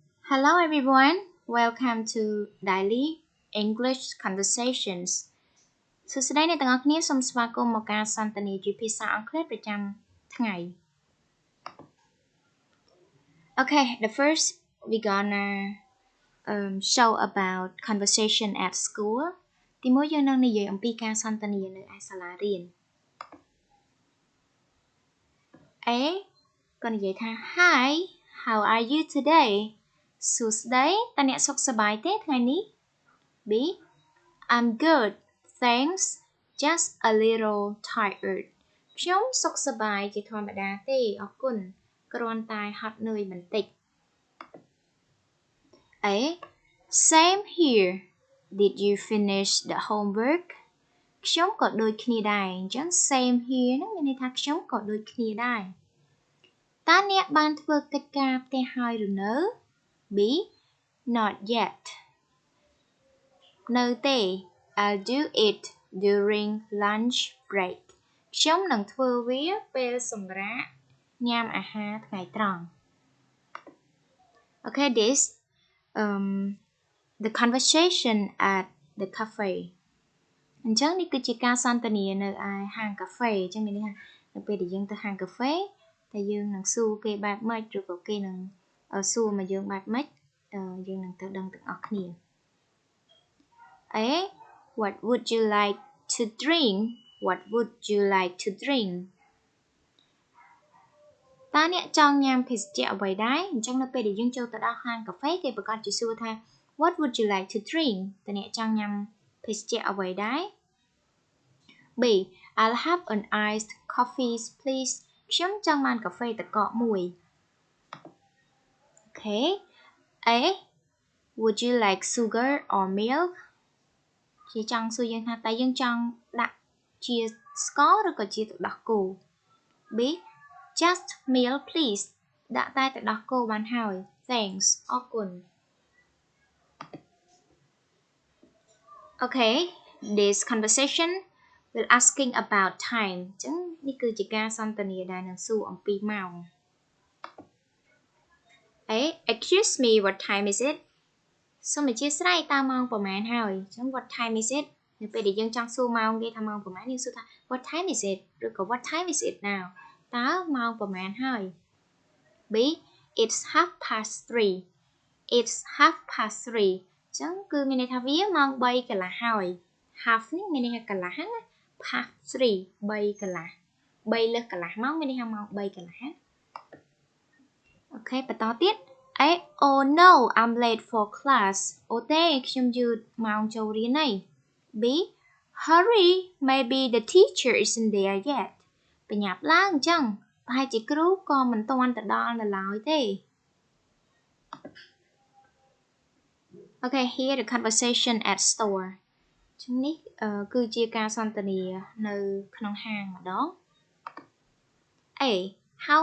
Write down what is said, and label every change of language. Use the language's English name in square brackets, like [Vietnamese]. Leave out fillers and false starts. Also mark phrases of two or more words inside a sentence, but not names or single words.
[English] Hello everyone, welcome to Daily English Conversations [Khmer] សួស្តីអ្នកទាំងអស់គ្នាសូមស្វាគមន៍មកការសន្ទនាជាភាសាអង់គ្លេសប្រចាំថ្ងៃ [English] Okay, the first we gonna show about conversation at school [Khmer] ទីមួយយើងនឹងនិយាយអំពីការសន្ទនានៅឯសាលារៀន A ក៏និយាយថា [English] Hi, how are you today? [Khmer] សួស្តីតើអ្នកសុខសប្បាយទេថ្ងៃនេះ B [English] I'm good thanks just a little tired [Khmer] ខ្ញុំសុខសប្បាយជាធម្មតាទេអរគុណគ្រាន់តែហត់នឿយបន្តិច A [English] same here did you finish the homework [Khmer] ខ្ញុំក៏ដូចគ្នាដែរអញ្ចឹង [English] same here [Khmer] ហ្នឹងមានន័យថាខ្ញុំក៏ដូចគ្នាដែរតើអ្នកបានធ្វើកិច្ចការផ្ទះហើយឬនៅ B [English] not yet [Khmer] នៅទេ [English] I'll do it during lunch break [Khmer] ខ្ញុំនឹងធ្វើវាពេលសម្រាកញ៉ាំអាហារថ្ងៃត្រង់ [English] Okay this the conversation at the cafe [Khmer] អញ្ចឹងនេះគឺជាការសន្ទនានៅឯហាងកាហ្វេអញ្ចឹងមានន័យថានៅពេលដែលយើងទៅហាងកាហ្វេតែយើងនឹងសួរគេបែបម៉េចឬក៏គេនឹងសួរមកយើងបែបម៉េចយើងនឹងទៅដឹងទាំងអស់គ្នា A [English] what would you like to drink what would you like to drink [Khmer] តើអ្នកចង់ញ៉ាំភេសជ្ជៈអ្វីដែរអញ្ចឹងនៅពេលដែលយើងចូលទៅដល់ហាងកាហ្វេគេប្រកាសជាសួរថា [English] what would you like to drink [Khmer] តើអ្នកចង់ញ៉ាំភេសជ្ជៈអ្វីដែរ B [English] I'll have an iced coffee please [Khmer] ខ្ញុំចង់បានកាហ្វេទឹកកកមួយ [English] Okay A would you like sugar or milk [Khmer] ជាចង់សួរយើងថាតើយើងចង់ដាក់ជាស្ករឬក៏ជាទឹកដោះគោ B [English] just milk please [Khmer] ដាក់តែទឹកដោះគោបានហើយ thanks អរគុណ [English] Okay this conversation will asking about time [Khmer] អញ្ចឹងនេះគឺជាការសន្ទនាដែលនឹងសួរអំពីម៉ោង A [English] excuse me what time is it [Khmer] សូមអធិស្ឋានតើម៉ោងប៉ុន្មាន ហើយអញ្ចឹង [English] what time is it [Khmer] នៅពេលដែលយើងចង់សួរម៉ោងគេថាម៉ោងប៉ុន្មានយើងសួរថា [English] what time is it [Khmer] ឬក៏ [English] what time is it now [Khmer] តើម៉ោងប៉ុន្មានហើយ B [English] it's 3:30 it's 3:30 [Khmer] អញ្ចឹងគឺមានន័យថាវាម៉ោង3 កន្លះហើយ half នេះមានន័យថាកន្លះណា [English] past 3 [Khmer] 3កន្លះ3លើសកន្លះម៉ោងមានន័យថាម៉ោង3កន្លះអូខេបន្តទៀត [English] Oh no I'm late for class [Khmer] អូទេខ្ញុំយឺតម៉ោងចូលរៀនហើយ B [English] hurry maybe the teacher isn't there yet [Khmer] បញ្ញាប់ឡើងអញ្ចឹងប្រហែលជាគ្រូក៏មិនទាន់ទៅដល់នៅឡើយទេ [English] Okay here the conversation at store [Khmer] ចឹងនេះគឺជាការសន្ទនានៅក្នុងហាងម្ដង A how